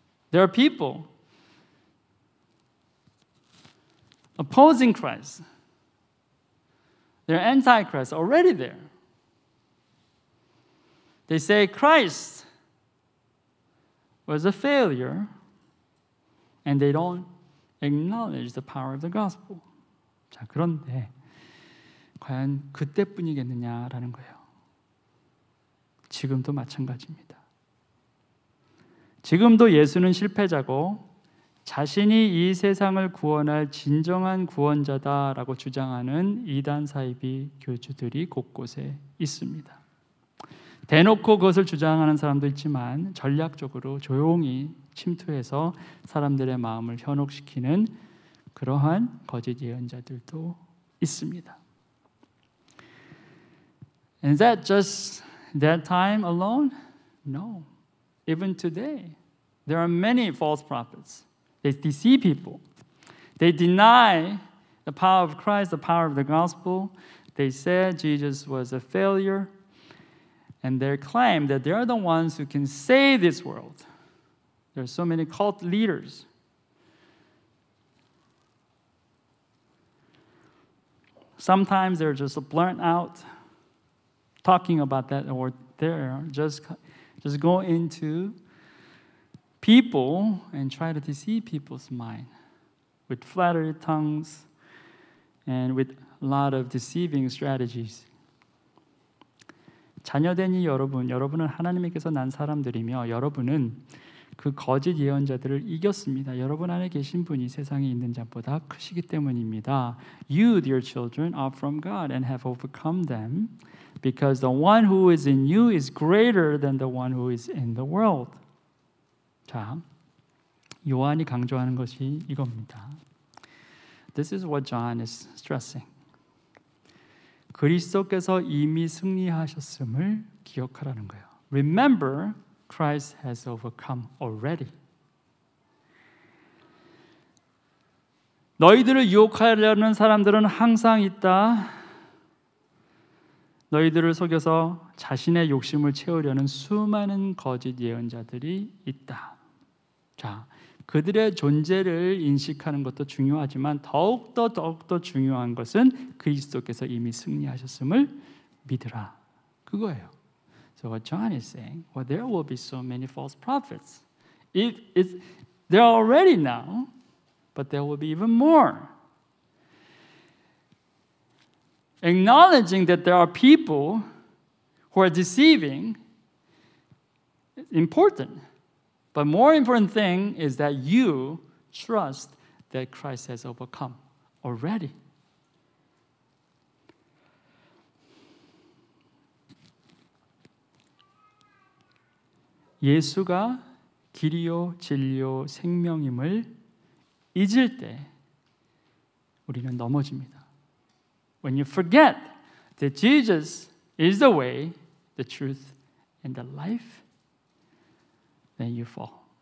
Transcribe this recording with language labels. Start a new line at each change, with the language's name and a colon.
English: There are people opposing Christ. They're anti-Christ already there. They say Christ was a failure and they don't acknowledge the power of the gospel.
Korean: 자, 그런데 과연 그때뿐이겠느냐라는 거예요. 지금도 마찬가지입니다. 지금도 예수는 실패자고 자신이 이 세상을 구원할 진정한 구원자다라고 주장하는 이단 사이비 교주들이 곳곳에 있습니다. 대놓고 그것을 주장하는 사람도 있지만 전략적으로 조용히 침투해서 사람들의 마음을 현혹시키는 그러한 거짓 예언자들도 있습니다.
English: And is that just that time alone? No. Even today, there are many false prophets. They deceive people. They deny the power of Christ, the power of the gospel. They said Jesus was a failure. And they claim that they are the ones who can save this world. There are so many cult leaders. Sometimes they're just burnt out talking about that, or they're just go into people and try to deceive people's mind with flattery tongues and with a lot of deceiving strategies.
Korean: 자녀된 이 여러분은 하나님께서 난 사람들이며 여러분은 그 거짓 예언자들을 이겼습니다. 여러분 안에 계신 분이 세상에 있는 자보다 크시기 때문입니다.
English: You, dear children, are from God and have overcome them, because the one who is in you is greater than the one who is in the world.
Korean: 자, 요한이 강조하는 것이 이겁니다.
English: This is what John is stressing.
Korean: 그리스도께서 이미 승리하셨음을 기억하라는 거예요.
English: Remember, Christ has overcome already.
Korean: 너희들을 유혹하려는 사람들은 항상 있다. 너희들을 속여서 자신의 욕심을 채우려는 수많은 거짓 예언자들이 있다. 자, 그들의 존재를 인식하는 것도 중요하지만 더욱더 중요한 것은 그리스도께서 이미 승리하셨음을 믿으라. 그거예요.
English: So what John is saying, well, there will be so many false prophets. There are already now, but there will be even more. Acknowledging that there are people who are deceiving is important. But more important thing is that you trust that Christ has overcome already.
Korean: 예수가 길이요 진리요 생명임을 잊을 때 우리는 넘어집니다.
English: When you forget that Jesus is the way, the truth, and the life, then you fall.